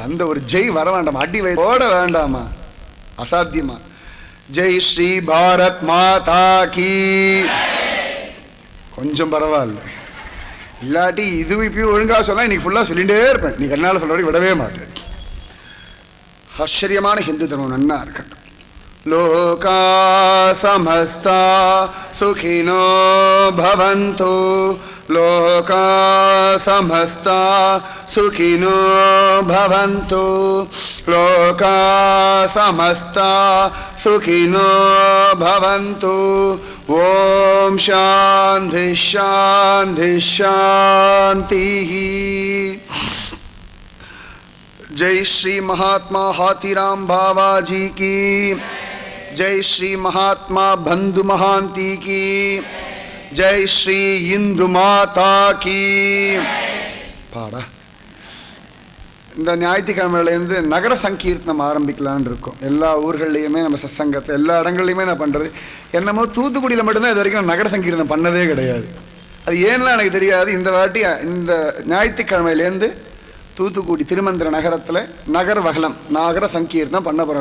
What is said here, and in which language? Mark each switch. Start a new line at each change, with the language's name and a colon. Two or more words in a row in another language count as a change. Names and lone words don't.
Tamil: அந்த ஒரு ஜெய் வர வேண்டாமா? அடி போட வேண்டாமா? அசாத்தியமா?
Hindi: जय श्री भारत माता की.
Tamil: கொஞ்சம் பரவாயில்ல. இல்லாட்டி இது இப்பயும் ஒழுங்காக சொன்னால் இன்னைக்கு ஃபுல்லாக சொல்லிகிட்டே இருப்பேன். நீ கண்ணால் சொல்ல விடவே மாட்டேன். ஆச்சரியமான ஹிந்து தர்மம் நன்னா இருக்கட்டும்.
Sanskrit: लोका समस्ता सुखिनो भवन्तु. लोका समस्ता सुखिनो भवन्तु. लोका समस्ता सुखिनो भवन्तु. ॐ शान्ति शान्ति शान्ति.
Hindi: जय श्री महात्मा हाथीराम बाबा जी की। जय श्री महात्मा बंधु महांती की। जय श्री इंदु माता की.
Tamil: பாடா. இந்த ஞாயிற்றுக்கிழமையிலேருந்து நகர சங்கீர்த்தனம் ஆரம்பிக்கலான்னு இருக்கோம். எல்லா ஊர்கள்லையுமே நம்ம சத்சங்கத்தில் எல்லா இடங்கள்லையுமே நான் பண்ணுறது என்னமோ தூத்துக்குடியில் மட்டும்தான் இது வரைக்கும் நகர சங்கீர்த்தனம் பண்ணதே கிடையாது. அது ஏன்னா எனக்கு தெரியாது. இந்த வாட்டி இந்த ஞாயிற்றுக்கிழமையிலேருந்து தூத்துக்குடி திருமந்திர நகரத்தில் நகர வகலம் நகர சங்கீர்த்தனம் பண்ண போகிறோம்.